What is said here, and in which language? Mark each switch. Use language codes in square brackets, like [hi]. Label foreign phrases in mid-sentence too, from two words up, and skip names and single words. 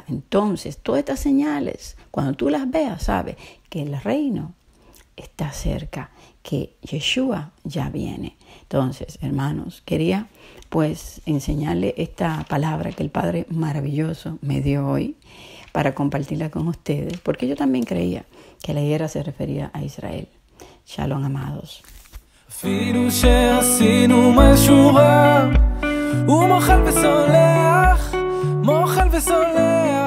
[es] Entonces todas estas señales, cuando tú las veas, sabes que el reino está cerca, que Yeshua ya viene. Entonces, hermanos, quería pues enseñarle esta palabra que el Padre maravilloso me dio hoy para compartirla con ustedes, porque yo también creía que la higuera se refería a Israel. Shalom, amados. [he] אפילו שעשינו משהו רע, הוא מוחל וסולח, מוחל וסולח.